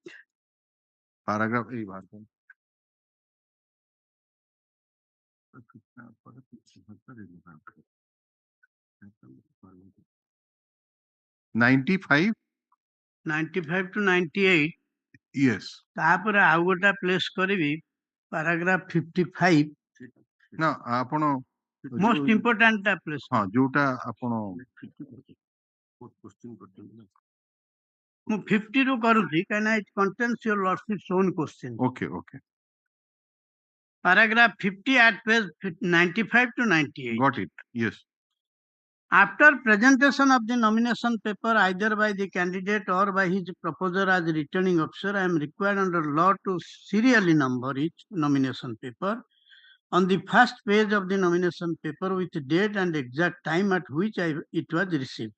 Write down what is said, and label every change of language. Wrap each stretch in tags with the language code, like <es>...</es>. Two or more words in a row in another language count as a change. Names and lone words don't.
<en>Paragraph A. 95? 95 to 98. Yes.</en> <or>ତାପରେ ଆଉ ଗୋଟା ପ୍ଲେସ୍ କରିବି paragraph 55. ନା ଆପଣ</or> <en>Most important</en> <or>ଟା ପ୍ଲେସ୍ ହଁ ଯୋଉଟା ଆପଣ ମୁଁ 50 ରୁ କରୁଛି କାହିଁକିନା</or> <en>it contains your lordship's own question. Okay, okay. Paragraph 50 at page 95 to 98. Got it. Yes. After presentation of the nomination paper either by the candidate or by his proposer as returning officer, I am required under law to serially number each nomination paper on the first page of the nomination paper with date and exact time at which it was received.</en>